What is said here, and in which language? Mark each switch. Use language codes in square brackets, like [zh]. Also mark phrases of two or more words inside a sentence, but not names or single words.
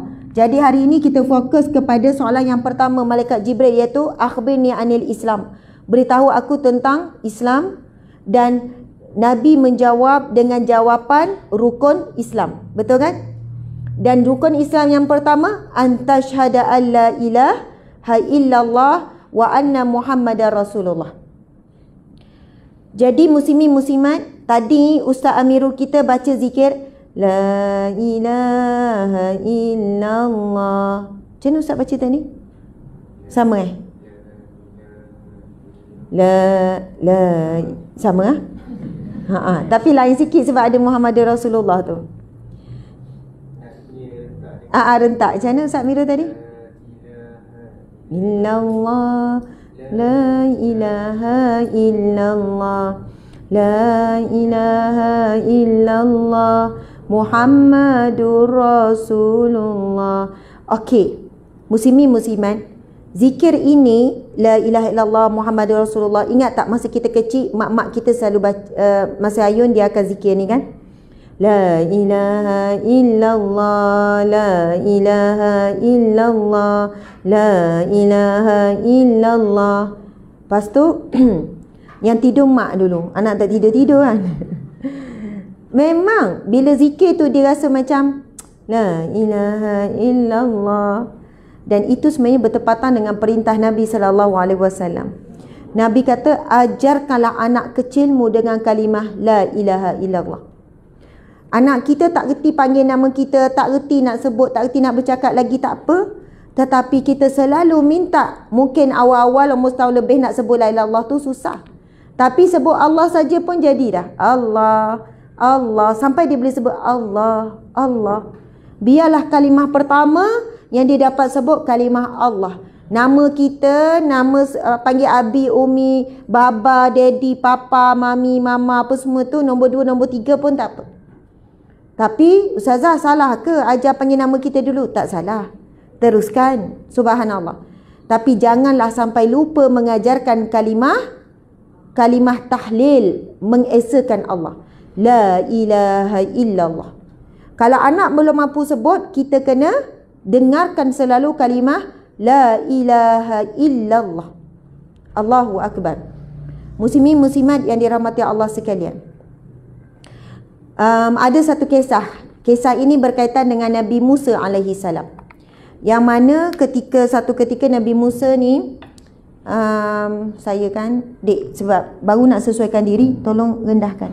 [ms] Jadi hari ini kita fokus kepada soalan yang pertama malaikat Jibril, iaitu [ar] أخبرني عن الإسلام. [ms] Beritahu aku tentang Islam. Dan Nabi menjawab dengan jawapan rukun Islam. Betul kan? Dan rukun Islam yang pertama, [ar] أن تشهد أن لا إله إلا الله وأن محمدا رسول الله. [ms] Jadi muslimin muslimat, tadi Ustaz Amirul kita baca zikir [ar] لا إله إلا الله. [ms] Macam mana Ustaz baca tadi? Sama sama tapi lain sikit sebab ada [ar] محمد رسول الله [ms] tu. Rentak. Macam mana Ustaz Mira tadi? [ar] إلا الله، لا إله إلا الله، لا إله إلا الله، محمد رسول الله. [ms] Okey, muslimin muslimat, zikir ini [ar] لا إله إلا الله محمد رسول الله. [ms] Ingat tak masa kita kecil, mak-mak kita selalu masa ayun dia akan zikir ni kan? [ar] لا إله إلا الله، لا إله إلا الله، لا إله إلا الله. [ms] Lepas tu yang tidur mak dulu, anak tak tidur-tidur kan. Memang bila zikir tu dia rasa macam [ar] لا إله إلا الله. [ms] Dan itu sebenarnya bertepatan dengan perintah Nabi SAW. Nabi kata, ajarkanlah anak kecilmu dengan kalimah [ar] لا إله إلا الله. [ms] Anak kita tak reti panggil nama kita, tak reti nak sebut, tak reti nak bercakap lagi, tak apa. Tetapi kita selalu minta. Mungkin awal-awal umur setahun lebih nak sebut [ar] لا إله إلا الله [ms] tu susah. Tapi sebut Allah saja pun jadi dah. Allah, Allah. Sampai dia boleh sebut Allah, Allah. Biarlah kalimah pertama yang dia dapat sebut kalimah Allah. Nama kita, nama panggil abi, umi, baba, daddy, papa, mami, mama, apa semua tu nombor 2, nombor 3 pun tak apa. Tapi Ustazah salah ke ajar panggil nama kita dulu? Tak salah. Teruskan. Subhanallah. Tapi janganlah sampai lupa mengajarkan kalimah tahlil, mengesakan Allah. [ar] لا إله إلا الله. [ms] Kalau anak belum mampu sebut, kita kena dengarkan selalu kalimah [ar] لا إله إلا الله. الله أكبر. [ms] Muslimin muslimat yang dirahmati Allah sekalian. Ada satu kisah. Kisah ini berkaitan dengan Nabi Musa [ar] عليه السلام. [ms] Yang mana satu ketika Nabi Musa ni saya kan, Dek, sebab baru nak sesuaikan diri, tolong rendahkan.